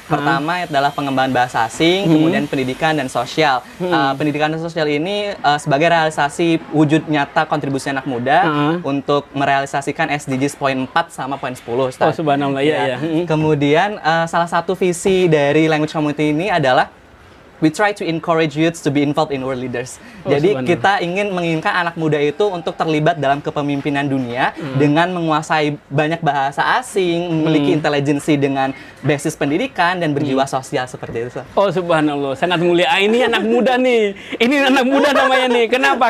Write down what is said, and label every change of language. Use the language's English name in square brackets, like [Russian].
[Indonesian] Pertama adalah pengembangan bahasa asing, kemudian pendidikan dan sosial. Pendidikan dan sosial ini sebagai realisasi wujud nyata kontribusi anak muda untuk merealisasikan SDGs poin 4 sama poin 10. Subhanallah, ya. Kemudian salah satu visi dari Language Community ini adalah [English] we try to encourage youths to be involved in world leaders. Oh, [Indonesian] Jadi subhanallah. kita ingin menginginkan anak muda itu untuk terlibat dalam kepemimpinan dunia dengan menguasai banyak bahasa asing, memiliki intelijensi dengan basis pendidikan dan berjiwa sosial seperti itu. Oh subhanallah, sangat mulia. Ah, ini anak muda nih. Ini anak muda namanya nih. Kenapa?